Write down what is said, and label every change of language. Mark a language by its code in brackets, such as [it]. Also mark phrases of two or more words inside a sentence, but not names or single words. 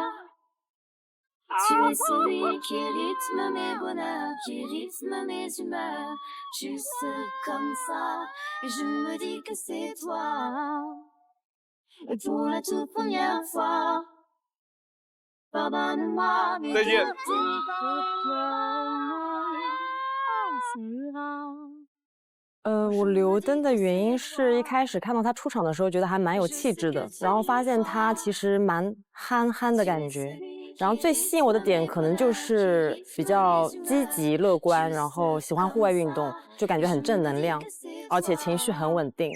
[fr] Tu es celui qui rythme mes bonheurs, qui rythme mes humeurs, juste comme ça. Et je me dis que c'est toi. Et pour la toute première fois, pardonne-moi, mais je t'y [zh] 我留灯的原因是一开始看到他出场的时候，觉得还蛮有气质的，然后发现他其实蛮憨憨的感觉。然后最吸引我的点可能就是比较积极乐观，然后喜欢户外运动，就感觉很正能量，而且情绪很稳定。